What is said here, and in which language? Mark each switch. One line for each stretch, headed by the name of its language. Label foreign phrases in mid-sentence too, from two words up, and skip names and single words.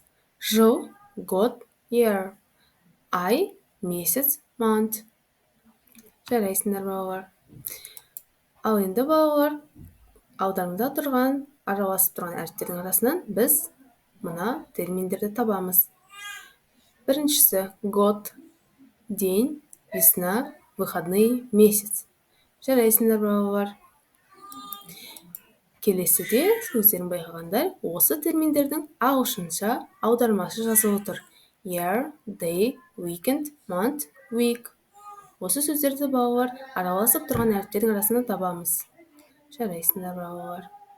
Kazakh: Жыл, год, year. Ай, месяц, month. Жарайсыңдар, балалар. Ал енді балалар, аударымда тұрған, араласып тұрған әріптердің арасынан біз мына терминдерді табамыз.
Russian: Біріншісі год, день, весна, выходные, месяц.
Kazakh: Жарайсыңдар, балалар. Келесіде өздерің байқағандай, осы терминдердің ағылшынша аудармасы жазылып тұр.
English: Year, day, weekend, month, week.
Kazakh: Осы сөздерді балалар араласып тұрған әріптердің арасынан табамыз. Жарайсыңдар, балалар.